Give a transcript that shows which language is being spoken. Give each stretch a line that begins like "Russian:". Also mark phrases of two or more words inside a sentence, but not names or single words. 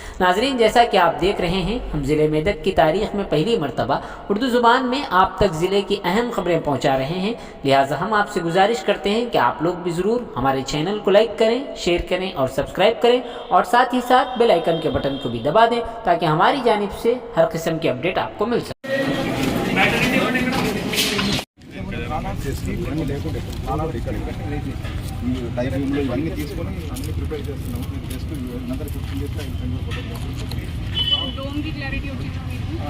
Urdu: ناظرین، جیسا کہ آپ دیکھ رہے ہیں، ہم ضلع میدک کی تاریخ میں پہلی مرتبہ اردو زبان میں آپ تک ضلع کی اہم خبریں پہنچا رہے ہیں، لہٰذا ہم آپ سے گزارش کرتے ہیں کہ آپ لوگ بھی ضرور ہمارے چینل کو لائک کریں، شیئر کریں اور سبسکرائب کریں اور ساتھ ہی ساتھ بیل آئیکن کے بٹن کو بھی دبا دیں تاکہ ہماری جانب سے ہر قسم کی اپڈیٹ آپ کو مل سکے۔
Telugu: ఇవన్నీ తీసుకొని అన్ని ప్రిపేర్ చేస్తున్నాము.
English: జస్ట్ another 15 days
Telugu: డ్రోన్ కి క్లారిటీ వచ్చిందా మీకు?